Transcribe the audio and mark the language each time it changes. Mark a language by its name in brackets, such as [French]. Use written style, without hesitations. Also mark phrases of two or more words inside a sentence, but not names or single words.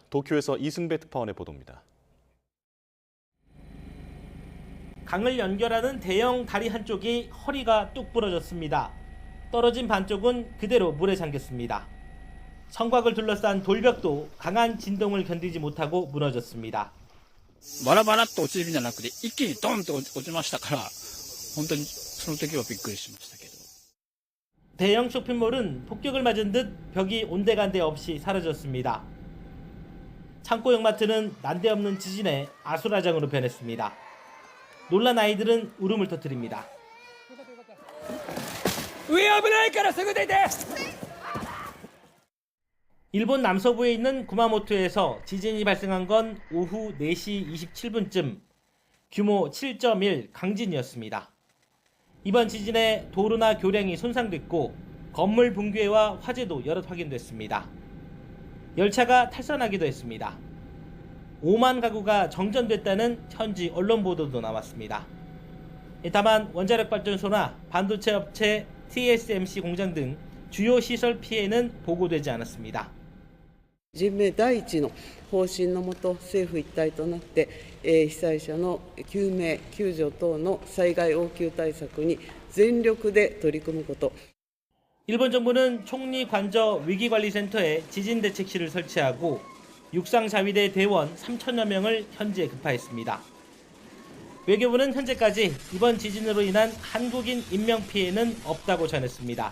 [Korean] 도쿄에서 이승배 특파원의 보도입니다. 강을 연결하는 대형 다리 한쪽이 허리가 뚝 부러졌습니다. 떨어진 반쪽은 그대로 물에 잠겼습니다. 성곽을 둘러싼 돌벽도 강한 진동을 견디지 못하고 무너졌습니다. [Japanese] バラバラっと落ちるんじゃなくて一気にドンと落ちましたから、本当にその時はびっくりしましたけど。 [Korean] 대형 쇼핑몰은 폭격을 맞은 듯 벽이 온데간데 없이 사라졌습니다. 창고 용마트는 난데없는 지진에 아수라장으로 변했습니다. 놀란 아이들은 울음을 터뜨립니다. [Japanese] 上危ないからすぐ出て。 [Korean] 일본 남서부에 있는 구마모토에서 지진이 발생한 건 오후 4시 27분쯤 규모 7.1 강진이었습니다. 이번 지진에 도로나 교량이 손상됐고 건물 붕괴와 화재도 여럿 확인됐습니다. 열차가 탈선하기도 했습니다. 5만 가구가 정전됐다는 현지 언론 보도도 나왔습니다. 다만 원자력 발전소나 반도체 업체 TSMC 공장 등 주요 시설 피해는 보고되지 않았습니다. [Japanese] 人命第一の方針のもと、政府一体となって、被災者の救命・救助等の災害応急対策に全力で取り組むこと。 [Korean] 일본 정부는 총리 관저 위기관리센터에 지진대책실을 설치하고 육상자위대 대원 3천여 명을 현지에 급파했습니다. 외교부는 현재까지 이번 지진으로 인한 한국인 인명피해는 없다고 전했습니다.